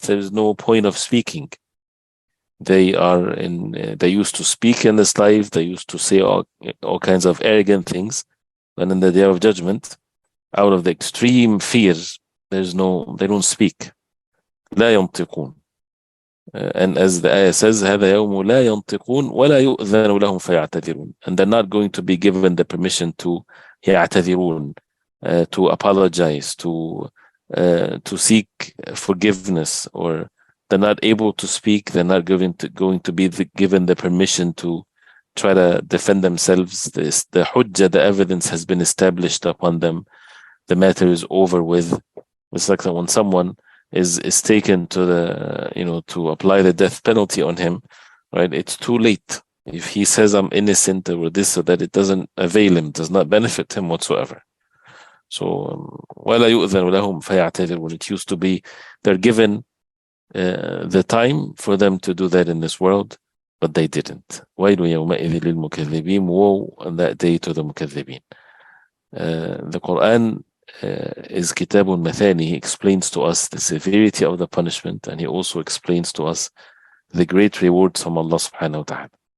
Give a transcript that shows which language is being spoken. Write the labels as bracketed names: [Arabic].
[English] There's no point of speaking. They used to speak in this life. They used to say all kinds of arrogant things. And in the day of judgment, out of the extreme fears, they don't speak. [Arabic] لا ينطقون. [English] And as the ayah says, [Arabic] هذا يوم لا ينطقون ولا يؤذن لهم فيعتذرون. [English] And they're not going to be given the permission to [Arabic] يعتذرون, [English] to apologize, to seek forgiveness, or they're not able to speak. They're not going to be given the permission to try to defend themselves. The hujjah, the evidence has been established upon them. The matter is over with. It's like that when someone is taken to to apply the death penalty on him, right? It's too late. If he says I'm innocent or this or that, it doesn't avail him, does not benefit him whatsoever. [Arabic] So وَلَا يُؤْذَنُ لَهُمْ فَيَعْتَذِرُ. [English] When it used to be, they're given the time for them to do that in this world, but they didn't. [Arabic] وَيْلُ يَوْمَئِذٍ لِلْمُكَذِّبِينَ. [English] Woe on that day to the mukaththibin. The Quran is kitabun mathani. He explains to us the severity of the punishment, and he also explains to us the great rewards from Allah subhanahu wa ta'ala.